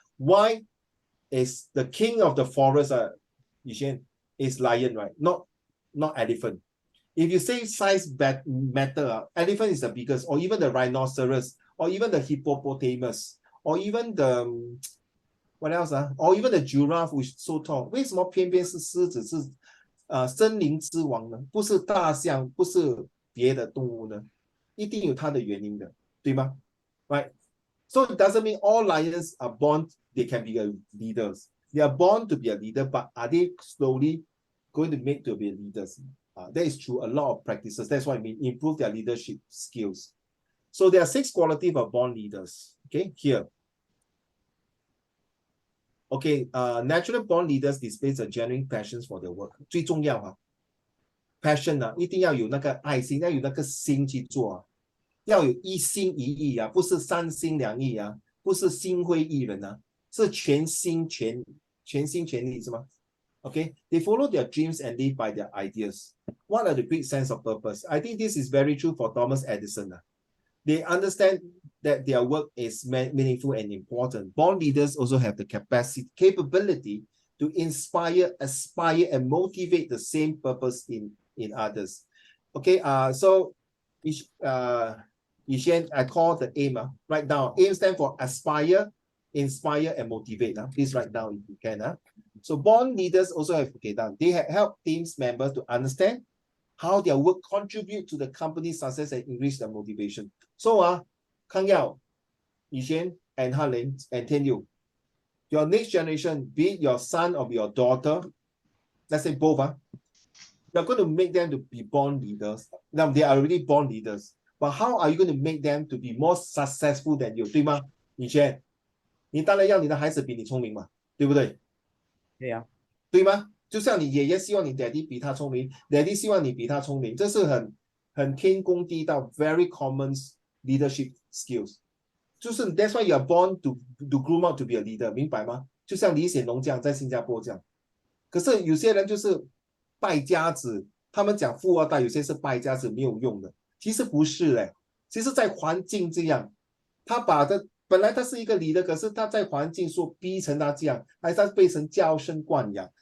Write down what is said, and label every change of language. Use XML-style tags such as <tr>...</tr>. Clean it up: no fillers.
<en>Why is the king of the forest, is lion, right? Not elephant. If you say size matter, elephant is the biggest, or even the rhinoceros, or even the hippopotamus, or even the what else? Or even the giraffe, which is so tall.</en> <zh>为什么偏偏是狮子是森林之王呢？不是大象，不是别的动物呢？一定有它的原因的，对吗？</zh> <en>Right? So it doesn't mean all lions are born, they can be leaders. They are born to be a leader, but are they slowly going to make to be leaders? That is true. A lot of practices. That's what I mean. Improve their leadership skills. So there are 6 qualities of born leaders. Okay, here. Okay, naturally born leaders displays a genuine passion for their work.</en> <zh>最重要啊 ，passion 啊，一定要有那个爱心，要有那个心去做啊，要有一心一意啊，不是三心两意啊，不是心灰意冷啊，是全心全力是吗 ？</zh> <en>Okay, they follow their dreams and live by their ideas. What are the great sense of purpose? I think this is very true for Thomas Edison. They understand that their work is meaningful and important. Born leaders also have the capability to inspire, aspire, and motivate the same purpose in others. Okay, so I call the aim, write down. Aim stands for aspire, inspire, and motivate. Please write down if you can. So born leaders also have, okay, down. They help teams members to understand how their work contribute to the company's success and increase their motivation. So, Kang Yao, Yixuan, and Hanlin, and Tianyu, your next generation, be it your son or your daughter, let's say both, you're going to make them to be born leaders. Now, they are already born leaders. But how are you going to make them to be more successful than you?</en> <zh>对吗？ Yixuan，你当然要你的孩子比你聪明嘛，对不对？对呀。对吗？就像你爷爷希望你 daddy 比他聪明 ，daddy 希望你比他聪明，这是很天公地道 ，</zh> <en>very common leadership skills。</en> <zh>就是</zh> <en>that's why you are born to groom out to be a leader，</en> <zh>明白吗？就像李显龙这样在新加坡这样。可是有些人就是败家子，他们讲富二代，有些是败家子没有用的，其实不是嘞。其实，在环境这样，他本来他是一个leader，可是他在环境所逼成他这样，还是他被成娇生惯养。</zh>